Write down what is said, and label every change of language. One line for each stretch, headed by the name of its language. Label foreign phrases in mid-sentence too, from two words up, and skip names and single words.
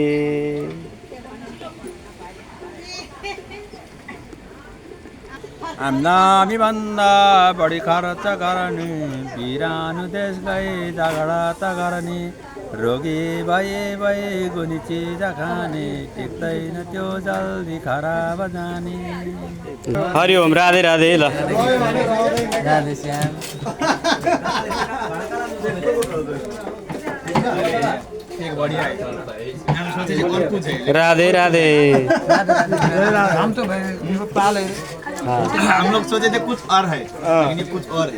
Nepali: आम्दामीभन्दा बढी खर्च गर्ने बिरानो देश गए झगडा त गर्ने रोगी भए गुनी चिज खाने टिक्दैन त्यो जल्दी खराब जाने हरिओम राधे राधे ल राधे श्याम राधे राधे
Hindi: हम तो पाले हम लोग सोचे थे कुछ और है लेकिन ये कुछ और है